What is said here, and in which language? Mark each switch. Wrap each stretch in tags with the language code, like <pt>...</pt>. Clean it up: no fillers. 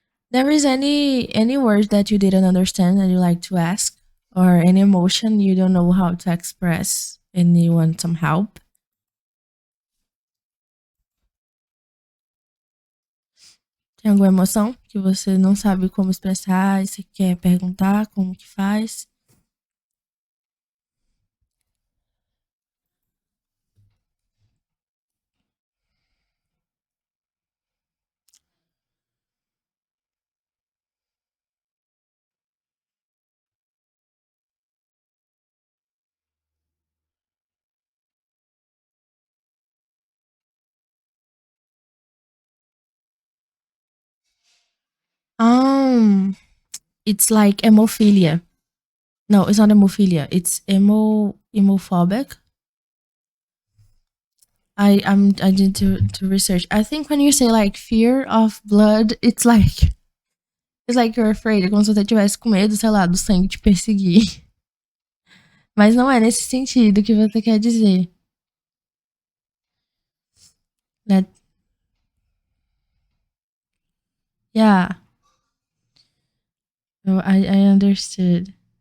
<en>There is any word that you didn't understand and you like to ask, or any emotion you don't know how to express and you want some help?</en> <pt>Tem alguma emoção que você não sabe como expressar e você quer perguntar como que faz?</pt> <en>Um, it's like hemophilia. No, it's not hemophilia. It's hemophobic. I need to research. I think when you say like fear of blood, it's like It's like you're afraid.</en> <pt>É como se você tivesse com medo, sei lá, do sangue te perseguir. Mas não é nesse sentido que você quer dizer.</pt> <en>That, yeah, I understood.</en>